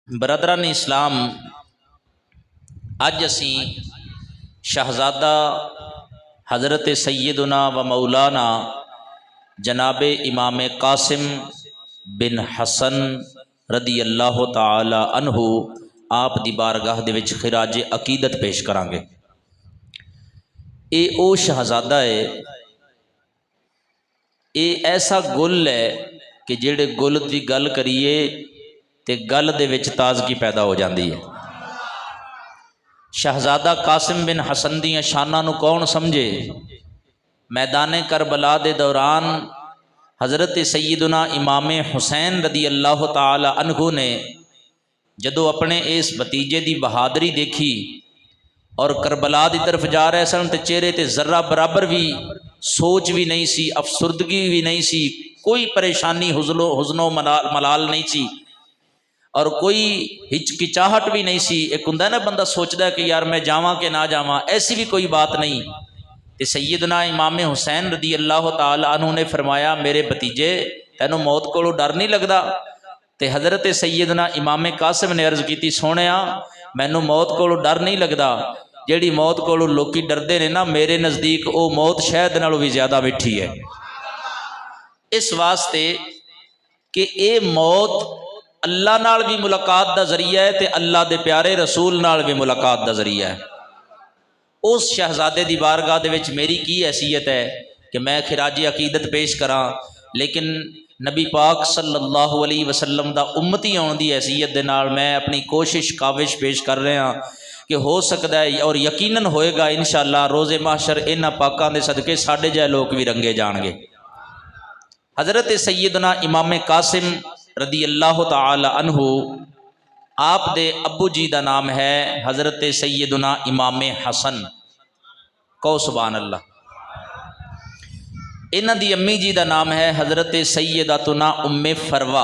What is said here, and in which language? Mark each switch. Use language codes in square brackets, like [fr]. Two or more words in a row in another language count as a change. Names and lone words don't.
[pa] برادران اسلام، اج اسی شہزادہ حضرت سیدنا و مولانا جناب امام قاسم بن حسن [ar] رضی اللہ تعالی عنہ [pa] آپ دی بارگاہ دے وچ خراج عقیدت پیش کران گے۔ اے او شہزادہ ہے، اے ایسا گل ہے کہ جڑے گل دی گل کریے تے گل دے وچ تازگی پیدا ہو جاندی ہے۔ شہزادہ قاسم بن حسن دیاں شاناں نو کون سمجھے؟ میدان کربلا دے دوران حضرت سیدنا امام حسین [ar] رضی اللہ تعالی عنہ [pa] نے جدو اپنے اس بھتیجے دی بہادری دیکھی اور کربلا دی طرف جا رہے سن تے چہرے تے ذرہ برابر بھی سوچ بھی نہیں سی، افسردگی بھی نہیں سی، کوئی پریشانی حزن و ملال نہیں سی اور کوئی ہچکچاہٹ بھی نہیں سی۔ ایک ہوندا ہے نا بندہ سوچدا ہے کہ یار میں جاواں کہ نہ جاواں، [ur] ایسی بھی کوئی بات نہیں۔ [pa] تے سیدنا امام حسین [ar] رضی اللہ تعالی عنہ [pa] نے فرمایا میرے بھتیجے تینوں موت کولوں ڈر نہیں لگدا؟ تے حضرت سیدنا امام قاسم نے عرض کیتی سونیا مینوں موت کولوں ڈر نہیں لگدا، جیڑی موت کولوں لوکی ڈردے نے نا میرے نزدیک او موت شہد نالوں بھی زیادہ میٹھی ہے۔ اس واسطے کہ اے موت اللہ نال بھی ملاقات دا ذریعہ ہے تے اللہ دے پیارے رسول نال بھی ملاقات دا ذریعہ ہے۔ اس شہزادے دی بارگاہ دے وچ میری کی حیثیت ہے کہ میں خراج عقیدت پیش کراں، لیکن نبی پاک [ar] صلی اللہ علیہ وسلم [pa] دا امتی ہون دی حیثیت دے نال میں اپنی کوشش کاوش پیش کر رہا ہاں کہ ہو سکتا ہے اور یقیناً ہوئے گا انشاءاللہ روز محشر انہاں پاکاں دے صدقے ساڈے جے لوگ بھی رنگے جان گے۔ حضرت سیدنا امام قاسم [ar] رضی اللہ تعالی عنہ [pa] آپ دے ابو جی دا نام ہے حضرت سیدنا امام حسن، کو [ar] سبحان اللہ۔ [pa] انہاں دی امی جی دا نام ہے حضرت سیداتنا ام فروا۔